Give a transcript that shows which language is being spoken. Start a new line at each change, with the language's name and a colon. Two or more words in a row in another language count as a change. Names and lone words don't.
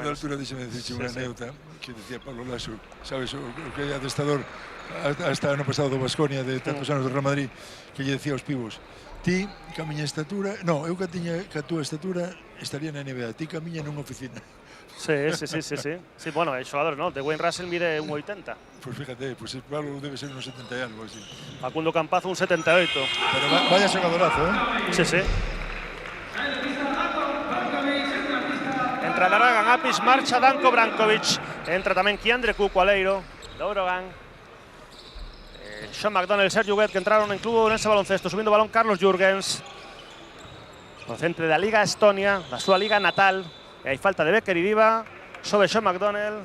Galician: Falando de altura, díxeme dicirche unha anécdota que decía Pablo Laso, sabes, o que é adestrador hasta ano pasado do Baskonia de tantos anos do Real Madrid, que lle decía aos pibos: ti, ca miña estatura, non, eu ca túa estatura estaría na NBA, ti ca miña nunha oficina.
Spanish: Sí. Sí, bueno, el xogador, ¿no? De Wayne Russell mide 1,80. Pues fíjate, pues Pablo debe ser unos 70 y algo así. Facundo Campazo, un 78. Pero vaya xogadorazo,
Galician: Sí. Entra Dragan Apis, marcha Danko Brankovic. Entra tamén Kiandre Cucualeiro, do Brogan. Sean McDonnell, Sergi Huguet, que entraron en Club Ourense Baloncesto. Subindo balón Carlos Jurgens, procedente da Liga Estonia, da súa liga natal. E hai falta de Becker Idiba sobre Sean McDonnell.